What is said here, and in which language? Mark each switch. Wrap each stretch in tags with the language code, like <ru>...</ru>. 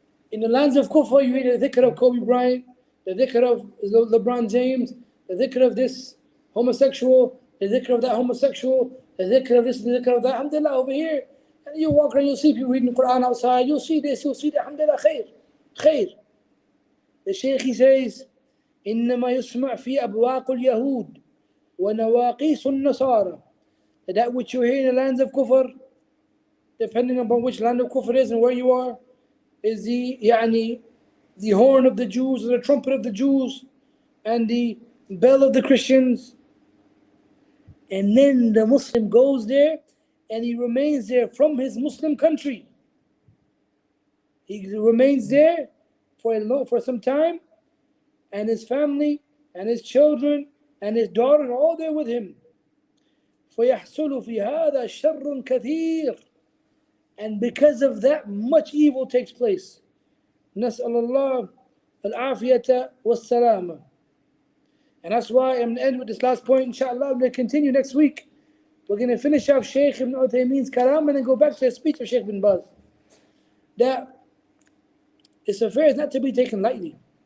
<en>In the lands of Kufr, you hear the dhikr of Kobe Bryant, the dhikr of LeBron James, the dhikr of this homosexual, the dhikr of that homosexual, the dhikr of this, the dhikr of that. Alhamdulillah, over here. And you walk around, you'll see people reading the Quran outside, you'll see this, you'll see that.</en> <ar>Alhamdulillah, khair. Khair. The Shaykh, he says, إنما يسمع في أبواق اليهود ونواقيس النصارى.</ar> <en>That which you hear in the lands of Kufr, depending upon which land of Kufr is and where you are, is the horn of the Jews, or the trumpet of the Jews, and the bell of the Christians. And then the Muslim goes there and he remains there from his Muslim country. He remains there for some time, and his family and his children and his daughter are all there with him.</en> <ar>فَيَحْصُلُ فِي هَذَا شَرٌّ كَثِيرٌ.</ar> <en>And because of that, much evil takes place.</en> <ar>نسأل الله العافية والسلامة.</ar> <en>And that's why I'm going to end with this last point. Inshallah, I'm going to continue next week. We're going to finish off Shaykh ibn Uthaymeen's kalam and then go back to the speech of Shaykh bin Baz. That this affair is not to be taken lightly.</en>